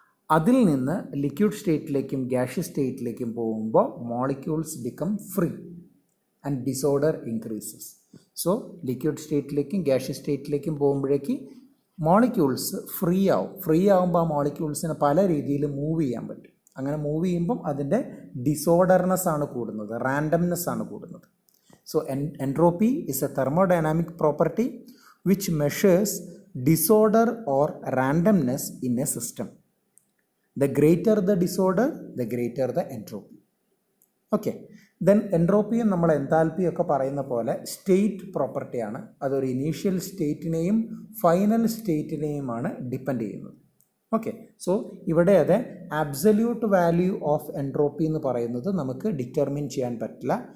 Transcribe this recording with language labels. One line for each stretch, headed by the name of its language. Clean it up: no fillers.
Malayalam: അതിൽ നിന്ന് liquid സ്റ്റേറ്റിലേക്കും gaseous സ്റ്റേറ്റിലേക്കും പോകുമ്പോൾ
English: Molecules become free and disorder increases.
Malayalam: So liquid സ്റ്റേറ്റിലേക്കും gaseous സ്റ്റേറ്റിലേക്കും പോകുമ്പോഴേക്ക് molecules free ആവുമ്പോൾ ആ മോളിക്യൂൾസിനെ പല രീതിയിൽ മൂവ് ചെയ്യാൻ പറ്റും. അങ്ങനെ മൂവ് ചെയ്യുമ്പം അതിൻ്റെ ഡിസോർഡർനെസ് ആണ് കൂടുന്നത്, റാൻഡംനെസ് ആണ് കൂടുന്നത്.
English: So entropy is a thermodynamic property which measures disorder or randomness in a system. The greater the disorder, the greater the entropy.
Malayalam: Okay, then entropy നമ്മൾ എൻതാൽപ്പി ഒക്കെ പറയുന്ന പോലെ സ്റ്റേറ്റ് പ്രോപ്പർട്ടിയാണ്. അതൊരു ഇനീഷ്യൽ സ്റ്റേറ്റിനെയും ഫൈനൽ സ്റ്റേറ്റിനെയുമാണ് ഡിപ്പെൻഡ് ചെയ്യുന്നത്. Okay, so ഇവിടെ അത്
English: absolute value of entropy
Malayalam: എന്ന് പറയുന്നത് നമുക്ക് ഡിറ്റർമിൻ ചെയ്യാൻ പറ്റില്ല.